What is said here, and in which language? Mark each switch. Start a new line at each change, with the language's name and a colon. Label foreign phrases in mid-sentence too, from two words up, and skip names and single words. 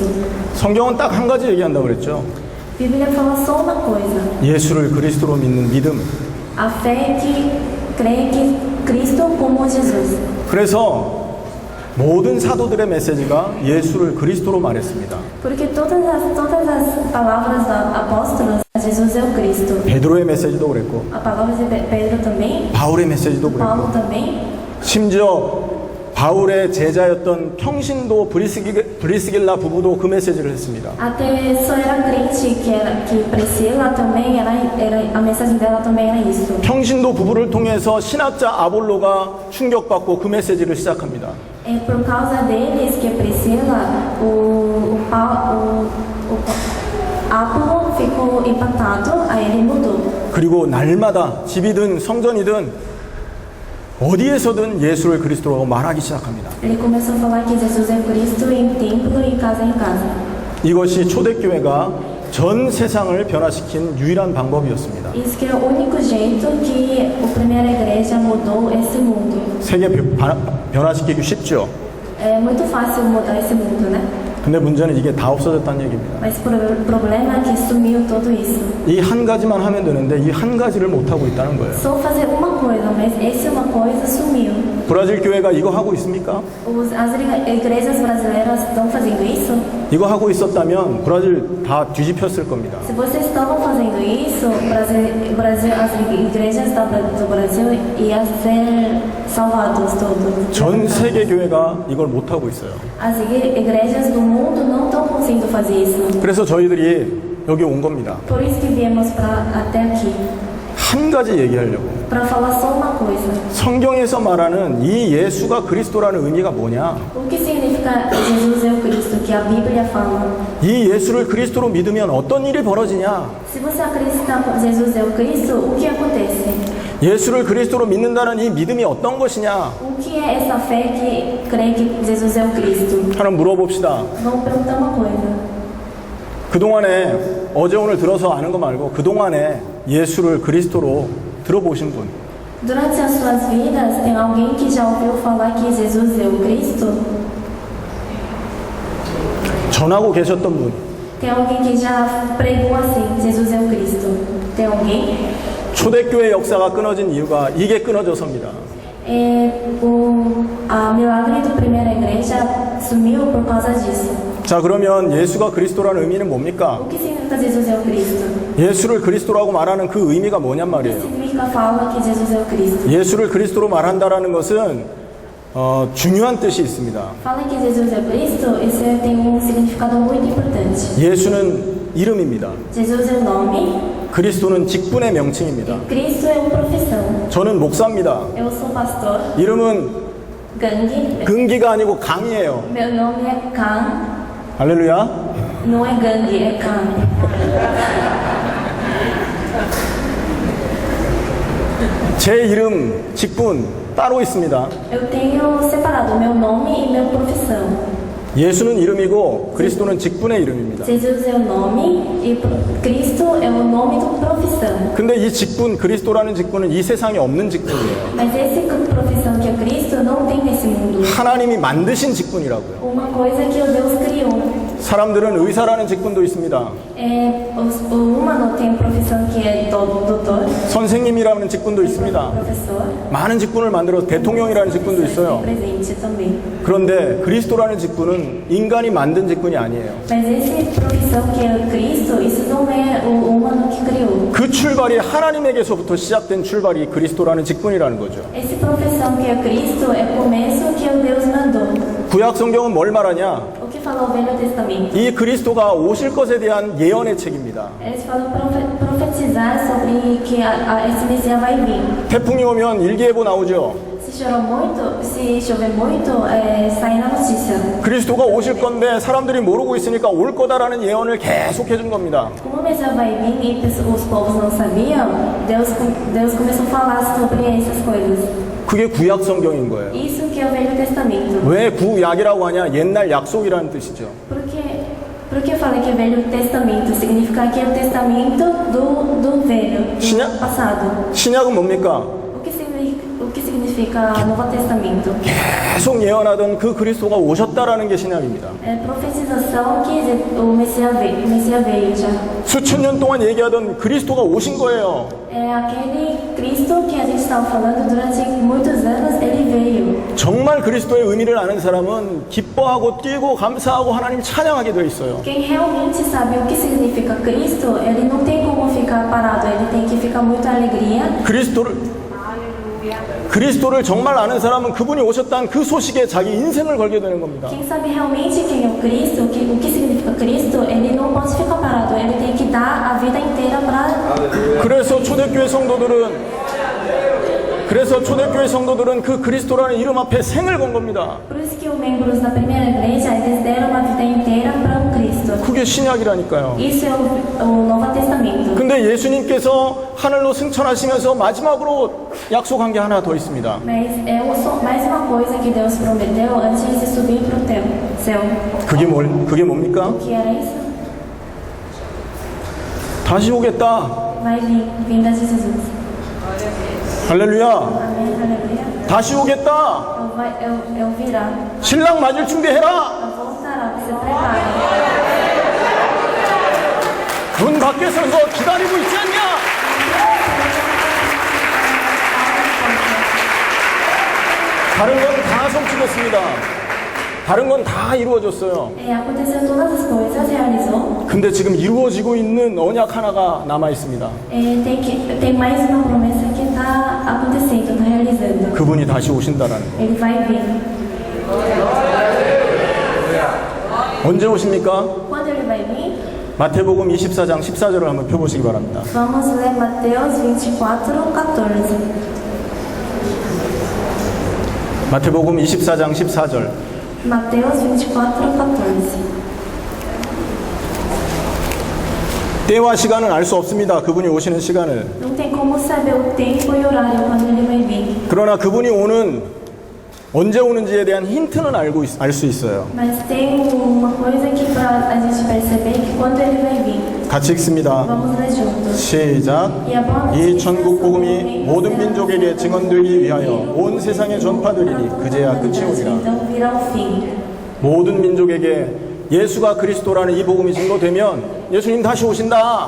Korean: 성경은 딱 한 가지 얘기한다고 그랬죠.
Portuguese: A Bíblia fala só uma coisa.
Korean: 예수를 그리스도로 믿는 믿음.
Portuguese: A fé que crê que Cristo como Jesus.
Korean: 그래서 모든 사도들의 메시지가 예수를 그리스도로 말했습니다.
Portuguese: Porque todas as palavras dos apóstolos, Jesus é o Cristo.
Korean: 베드로의 메시지도 그랬고
Portuguese: A palavra de Pedro também,
Korean: 바울의 메시지도 그랬고
Portuguese: Paulo também.
Korean: 심지어 바울의 제자였던 평신도 브리스길라 부부도 그 메시지를 했습니다.
Portuguese: Até só era crente que Priscila também era a mensagem dela também era isso.
Korean: 평신도 부부를 통해서 신학자 아볼로가 충격받고 그 메시지를 시작합니다.
Portuguese: É por causa deles que Priscila, o Apolo ficou empatado, aí ele mudou.
Korean: 그리고 날마다 집이든 성전이든 어디에서든 예수를 그리스도라고 말하기 시작합니다.
Portuguese: Ele começou a falar que Jesus é Cristo em templo e casa em casa.
Korean: 이것이 초대교회가 전 세상을 변화시킨 유일한 방법이었습니다.
Portuguese: Isso que é o único jeito que a primeira igreja mudou esse mundo.
Korean: 세계 변화시키기 쉽죠.
Portuguese: É muito fácil mudar esse mundo, né?
Korean: 근데 문제는 이게 다 없어졌다는 얘기입니다.
Portuguese: Mas o problema é que sumiu tudo isso.
Korean: 이 한 가지만 하면 되는데 이 한 가지를 못 하고 있다는 거예요.
Portuguese: Só fazer uma coisa, mas essa uma coisa sumiu.
Korean: 브라질 교회가 이거 하고 있습니까?
Portuguese: As igrejas brasileiras estão fazendo isso?
Korean: 이거 하고 있었다면 브라질 다 뒤집혔을 겁니다.
Portuguese: Se vocês estavam fazendo isso, Brasil, as igrejas do Brasil iam ser salvados todos.
Korean: 전 세계 교회가 이걸 못 하고 있어요.
Portuguese: As igrejas do mundo não estão conseguindo fazer isso.
Korean: 그래서 저희들이 여기 온 겁니다.
Portuguese: Por isso que viemos até aqui,
Korean: 한 가지 얘기하려고.
Portuguese: para falar só uma coisa.
Korean: 성경에서 말하는 이 예수가 그리스도라는 의미가 뭐냐?
Portuguese: O que significa Jesus é o Cristo, que a Bíblia fala?
Korean: 이 예수를 그리스도로 믿으면 어떤 일이 벌어지냐?
Portuguese: Se você acreditar que Jesus é o Cristo, o que acontece?
Korean: 예수를 그리스도로 믿는다는 이 믿음이 어떤 것이냐?
Portuguese: O que é essa fé que crê que Jesus é o Cristo?
Korean: 하나 물어봅시다.
Portuguese: Vamos perguntar uma coisa.
Korean: 그동안에 어제 오늘 들어서 아는 거 말고 그동안에 예수를 그리스도로 들어보신 분.
Portuguese: Durante as suas vidas, tem alguém que já ouviu falar que Jesus é o Cristo?
Korean: 전하고 계셨던 분.
Portuguese: Tem alguém que já pregou assim, Jesus é o Cristo? Tem alguém?
Korean: 초대교회 역사가 끊어진 이유가 이게 끊어져서입니다.
Portuguese: A milagre da primeira igreja sumiu por causa disso.
Korean: 자, 그러면 예수가 그리스도라는 의미는 뭡니까?
Portuguese: O que significa Jesus é o Cristo?
Korean: 예수를 그리스도라고 말하는 그 의미가 뭐냔
Portuguese: O que
Korean: 말이에요.
Portuguese: significa fala que Jesus é o Cristo?
Korean: 예수를 그리스도로 말한다라는 것은 중요한 뜻이 있습니다.
Portuguese: Fala que Jesus é o Cristo, isso tem significado muito importante.
Korean: 예수는 이름입니다.
Portuguese: Jesus é o nome,
Korean: 그리스도는 직분의 명칭입니다.
Portuguese: Cristo é uma profissão.
Korean: 저는 목사입니다.
Portuguese: Eu sou pastor,
Korean: 이름은
Portuguese: gangue.
Korean: 근기가 아니고 강이에요.
Portuguese: Meu nome é Khan,
Korean: 할렐루야.
Portuguese: não é gangue, é Khan.
Korean: 제 이름, 직분 따로 있습니다.
Portuguese: Eu tenho separado meu nome e minha profissão.
Korean: 예수는 이름이고 그리스도는 직분의 이름입니다.
Portuguese: Jesus é o nome e Cristo é o nome da profissão.
Korean: 근데 이 직분, 그리스도라는 직분은 이 세상에 없는 직분이에요.
Portuguese: Mas essa profissão que é Cristo não tem nesse mundo.
Korean: 하나님이 만드신 직분이라고요.
Portuguese: Uma coisa que o Deus criou.
Korean: 사람들은 의사라는 직분도 있습니다.
Portuguese: O humano tem profissão que é doutor,
Korean: 선생님이라는 직분도 있습니다.
Portuguese: professor,
Korean: 많은 직분을 만들어서 대통령이라는 직분도 있어요.
Portuguese: presidente também.
Korean: 그런데 그리스도라는 직분은 인간이 만든 직분이 아니에요.
Portuguese: Mas essa profissão que é Cristo, isso não é o humano que criou.
Korean: 그 출발이 하나님에게서부터 시작된 출발이 그리스도라는 직분이라는 거죠.
Portuguese: Essa profissão que é Cristo é o começo que o Deus mandou.
Korean: 구약 성경은 뭘 말하냐?
Portuguese: O que fala o Velho Testamento?
Korean: 이 그리스도가 오실 것에 대한 예언의 책입니다.
Portuguese: Eles falam profetizar sobre que esse Messias vai vir.
Korean: 태풍이 오면 일기예보 나오죠.
Portuguese: Se Se chover muito, sai na notícia.
Korean: 그리스도가 오실 건데 사람들이 모르고 있으니까 올 거다라는 예언을 계속 해준 겁니다.
Portuguese: Como o Messias vai vir e os povos não sabiam, Deus começou a falar sobre essas coisas.
Korean: 그게 구약 성경인 거예요.
Portuguese: Isso que é o Velho Testamento.
Korean: 왜 구약이라고 하냐? 옛날 약속이라는 뜻이죠.
Portuguese: Por que eu falei que é Velho Testamento? Significa que é o testamento do velho, do passado.
Korean: 신약은 뭡니까?
Portuguese: O que significa Novo Testamento?
Korean: 계속 예언하던 그 그리스도가 오셨다라는 게 신약입니다.
Portuguese: É profetização que o Messias veio já.
Korean: 수천 년 동안 얘기하던 그리스도가 오신 거예요.
Portuguese: É aquele Cristo que a gente estava falando durante muitos anos, ele veio.
Korean: 정말 그리스도의 의미를 아는 사람은 기뻐하고 뛰고 감사하고 하나님 찬양하게 되어 있어요.
Portuguese: Quem realmente sabe o que significa Cristo, ele não tem como ficar parado, ele tem que ficar muito alegria.
Korean: 그리스도를 정말 아는 사람은 그분이 오셨다는 그 소식에 자기 인생을 걸게 되는 겁니다.
Portuguese: Quem sabe realmente quem é o Cristo, o que significa Cristo, ele não pode ficar parado, ele tem que dar a vida inteira para.
Korean: 그래서 초대교회 성도들은 그 그리스도라는 이름 앞에 생을 건 겁니다.
Portuguese: Por isso que os membros da primeira igreja, eles deram a vida inteira para o Cristo.
Korean: 그게 신약이라니까요.
Portuguese: Isso é o Novo Testamento.
Korean: 근데 예수님께서 하늘로 승천하시면서 마지막으로 약속한 게 하나 더 있습니다.
Portuguese: Mas é mais uma coisa que Deus prometeu antes de subir para o céu.
Korean: 그게 뭡니까?
Portuguese: O que era isso?
Korean: 다시 오겠다.
Portuguese: Vai vir, vinda de Jesus.
Korean: 할렐루야.
Portuguese: Amém, aleluia.
Korean: 다시 오겠다.
Portuguese: Eu virá.
Korean: 신랑 맞을 준비해라.
Portuguese: Eu voltará, você prepare.
Korean: 문 밖에 서서 기다리고 있지 않냐? 다른 건 다 성취됐습니다. 다른 건 다 이루어졌어요.
Portuguese: Aconteceu todas as coisas, realizou.
Korean: 근데 지금 이루어지고 있는 언약 하나가 남아 있습니다.
Portuguese: Tem mais uma promessa que está acontecendo, está realizando.
Korean: 그분이 다시 오신다라는 거.
Portuguese: Ele vai vir.
Korean: 언제 오십니까?
Portuguese: Quando ele vai vir?
Korean: 마태복음 24장 14절을 한번 펴보시기 바랍니다.
Portuguese: Vamos ler Mateus 24:14.
Korean: 마태복음 24장 14절.
Portuguese: Mateus 24:14.
Korean: 때와 시간은 알 수 없습니다. 그분이 오시는 시간을.
Portuguese: Não tem como saber o tempo e o horário quando ele vai vir.
Korean: 그러나 그분이 언제 오는지에 대한 힌트는 알 수 있어요.
Portuguese: Mas tem uma coisa que para a gente perceber que quando ele vai vir.
Korean: 같이 읽습니다.
Portuguese: Vamos ler juntos.
Korean: 시작. 이 천국 복음이 모든 민족에게 증언되기 위하여 온 세상에 전파되리니 그제야 끝이 오리라.
Portuguese: Então virá o fim.
Korean: 모든 민족에게 예수가 그리스도라는 이 복음이 증거되면 예수님 다시 오신다.